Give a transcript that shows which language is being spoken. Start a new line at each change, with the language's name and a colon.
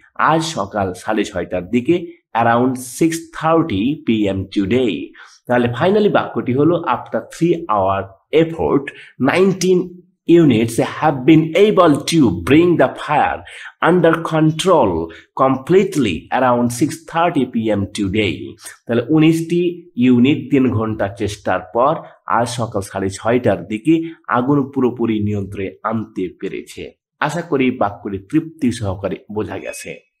Bangla: আজ সকাল 6:30টার দিকে
English: Around 6:30 PM today.
Bangla: তাহলে ফাইনালি বাক্যটি হলো
English: After 3 hour effort 19 units have been able to bring the fire under control completely around 6:30 PM today।
Bangla: তাহলে 19টি ইউনিট 3 ঘন্টা চেষ্টার পর আজ সকাল 6:30টার দিকে আগুন পুরোপুরি নিয়ন্ত্রণে আনতে পেরেছে। আশা করি বাক্যটি তৃপ্তি সহকারে বোঝা গেছে।